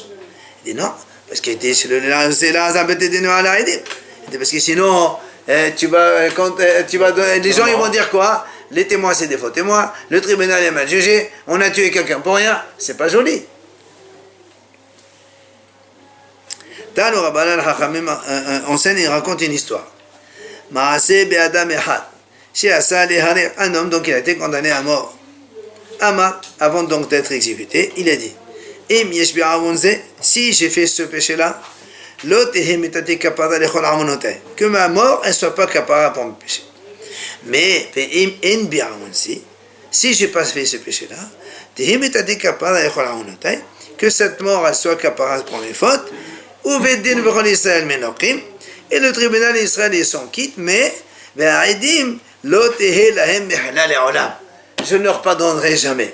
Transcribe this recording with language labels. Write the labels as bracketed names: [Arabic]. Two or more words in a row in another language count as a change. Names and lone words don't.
[French] Il dit non, parce que parce que sinon, les gens ils vont dire quoi? Les témoins c'est des faux témoins, le tribunal est mal jugé, on a tué quelqu'un pour rien, c'est pas joli. [Aramaic] תנו רבנן [French] Chachamim enseigne et raconte une histoire. [Hebrew] מעשה באדם אחד שעשה להרר, [French] un homme donc il a été condamné à mort. Ama, avant donc d'être exécuté, il a dit si j'ai fait ce péché-là, que ma mort ne soit pas capara pour mon péché. Mais si je n'ai pas fait ce péché-là, que cette mort elle soit capara pour mes fautes, et le tribunal d'Israël ils s'en quittent, mais je ne leur pardonnerai jamais.